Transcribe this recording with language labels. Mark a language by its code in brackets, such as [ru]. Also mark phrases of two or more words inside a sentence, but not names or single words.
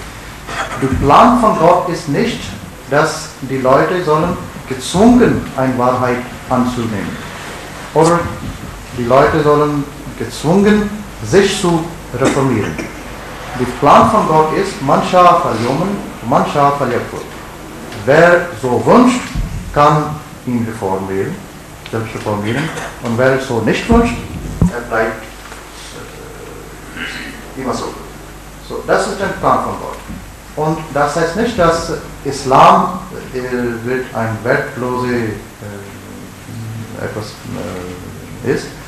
[de] Der Plan von Gott ist nicht, dass die Leute sollen gezwungen eine Wahrheit anzunehmen. Oder die Leute sollen gezwungen sich zu reformieren. Der Plan von Gott ist, [ar] من شاء فليؤمن من شاء فليكفر. [de] Wer so wünscht, kann ihn reformieren, selbst reformieren. Und wer es so nicht wünscht, er bleibt immer so. So, das ist der Plan von Gott. Und das heißt nicht, dass Islam wird ein wertlose etwas ist.